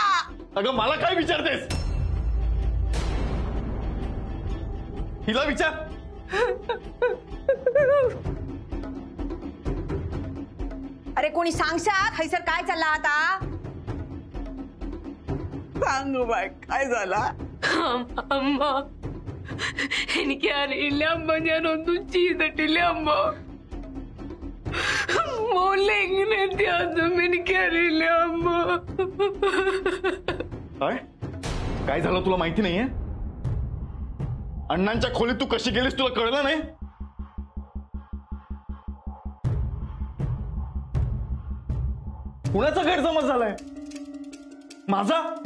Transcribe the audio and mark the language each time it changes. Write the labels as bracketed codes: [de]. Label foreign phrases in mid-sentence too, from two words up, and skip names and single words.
[mr] अगं मला काय विचारतेस? हिला विचार. अरे कोणी सांगशात हैसर काय चालला आता? सांगू बाय काय झाला? [ml] अम्मा എനിക്ക് അറിയില്ല അമ്മ ഞാൻ ഒന്നും ചെയ്തിട്ടില്ല അമ്മ മോളെ എങ്ങനെ എത്തിയാതും എനിക്കറിയില്ല അമ്മ [mr] काय झालं तुला माहिती नाहीये? अण्णांच्या खोलीत तू कशी गेलीस तुला कळलं नाही? कुणाचा गैरसमज झालाय? माझा?